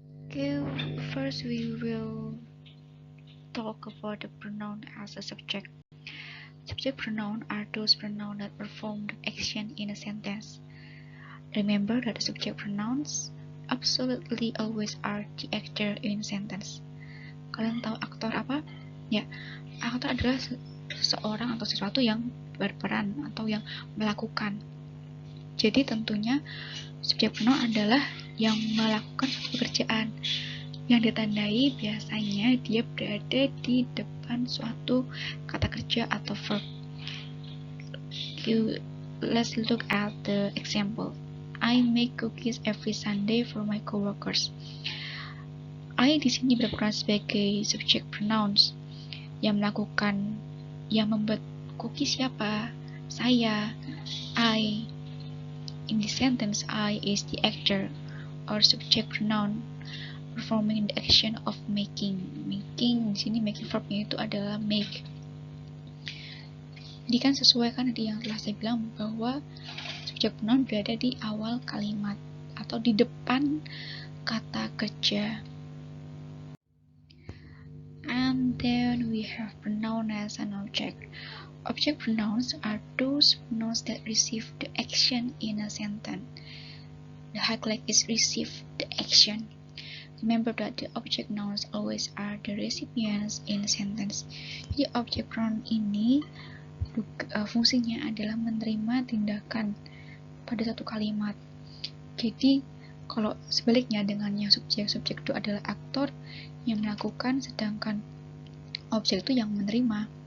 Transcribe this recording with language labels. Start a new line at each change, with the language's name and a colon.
English: Okay, first we will talk about the pronoun as a subject. Subject pronoun are those pronouns that perform the action in a sentence. Remember that the subject pronouns absolutely always are the actor in a sentence.
Indonesian: Kalian tahu aktor apa? Ya, aktor adalah seseorang atau sesuatu yang berperan atau yang melakukan. Jadi tentunya subjek pronoun adalah yang melakukan suatu pekerjaan yang ditandai biasanya dia berada di depan suatu kata kerja atau verb.
English: Let's look at the example. I make cookies every Sunday for my coworkers.
Indonesian: I di sini berperan sebagai subjek pronouns yang melakukan, yang membuat cookies siapa? Saya, I.
English: In the sentence, I is the actor or subject pronoun performing the action of making.
Indonesian: Making di sini making verbnya itu adalah make. Jadi kan sesuai kan tadi yang telah saya bilang bahwa subjek pronoun berada di awal kalimat atau di depan kata kerja.
English: And then we have pronoun as an object. Object pronouns are those pronouns that receive the action in a sentence. The highlight is receive the action. Remember that the object nouns always are the recipients in a sentence.
Indonesian: Jadi object pronoun ini fungsinya adalah menerima tindakan pada satu kalimat. Jadi kalau sebaliknya dengan yang subjek itu adalah aktor yang melakukan, sedangkan objek itu yang menerima.